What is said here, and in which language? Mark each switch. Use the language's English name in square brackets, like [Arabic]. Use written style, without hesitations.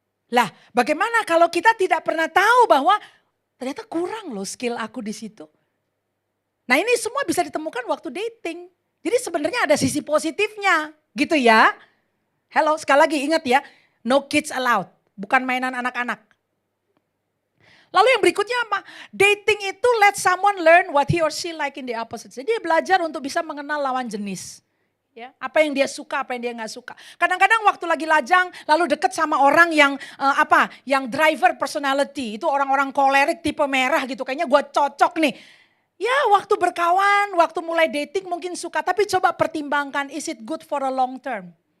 [Indonesian] Lah bagaimana kalau kita tidak pernah tahu bahwa ternyata kurang loh skill aku di situ. Nah ini semua bisa ditemukan waktu dating. Jadi sebenarnya ada sisi positifnya gitu ya. Hello, sekali lagi ingat ya, [English] no kids allowed, [Indonesian] bukan mainan anak-anak. Lalu yang berikutnya apa? Dating itu [English] let someone learn what he or she like in the opposite. [Indonesian] Jadi dia belajar untuk bisa mengenal lawan jenis. Ya, apa yang dia suka, apa yang dia nggak suka. Kadang-kadang waktu lagi lajang, lalu deket sama orang yang yang driver personality. Itu orang-orang kolerik tipe merah gitu, kayaknya gue cocok nih. Ya waktu berkawan, waktu mulai dating mungkin suka. Tapi coba pertimbangkan, [English] is it good for a long term?